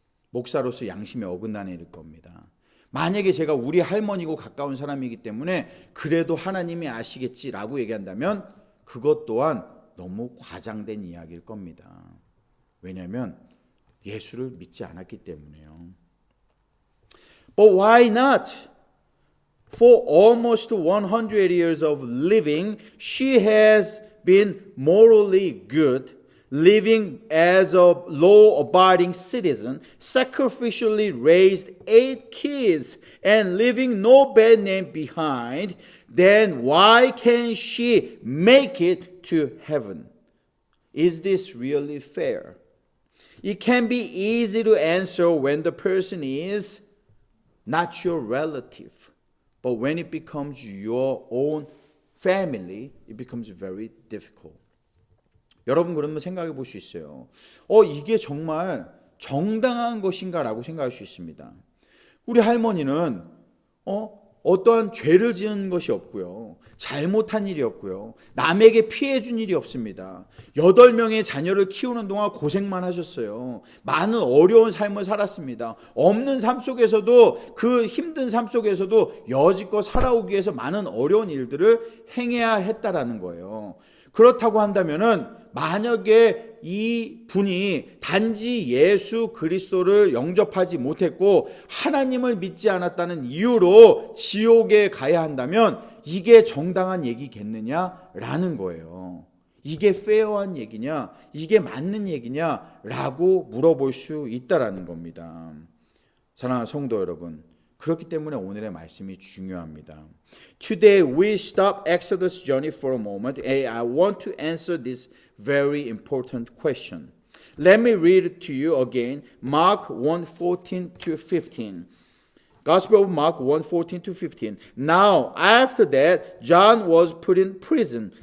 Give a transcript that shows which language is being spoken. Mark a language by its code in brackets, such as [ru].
[ko] 목사로서 양심에 어긋나는 일일 겁니다. 만약에 제가 우리 할머니고 가까운 사람이기 때문에 그래도 하나님이 아시겠지라고 얘기한다면 그것 또한 너무 과장된 이야기일 겁니다. 왜냐하면 예수를 믿지 않았기 때문에요. [en] But why not? For almost 100 years of living, she has been morally good, living as a law-abiding citizen, sacrificially raised 8 kids, and leaving no bad name behind. Then why can she make it to heaven? Is this really fair? It can be easy to answer when the person is not your relative. But when it becomes your own family, it becomes very difficult. [ko] 여러분 그러면 생각해 볼 수 있어요. 이게 정말 정당한 것인가 라고 생각할 수 있습니다. 우리 할머니는 어떠한 죄를 지은 것이 없고요. 잘못한 일이 없고요. 남에게 피해 준 일이 없습니다. 8명의 자녀를 키우는 동안 고생만 하셨어요. 많은 어려운 삶을 살았습니다. 없는 삶 속에서도 그 힘든 삶 속에서도 여지껏 살아오기 위해서 많은 어려운 일들을 행해야 했다라는 거예요. 그렇다고 한다면은 만약에 이 분이 단지 예수 그리스도를 영접하지 못했고 하나님을 믿지 않았다는 이유로 지옥에 가야 한다면 이게 정당한 얘기겠느냐라는 거예요. 이게 페어한 얘기냐, 이게 맞는 얘기냐라고 물어볼 수 있다라는 겁니다. 사랑하는 성도 여러분, 그렇기 때문에 오늘의 말씀이 중요합니다. [en] Today we stop Exodus journey for a moment and I want to answer this very important question. Let me read it to you again. Mark 1:14 to 15. Gospel of Mark 1:14 to 15. Now, after that, John was put in prison.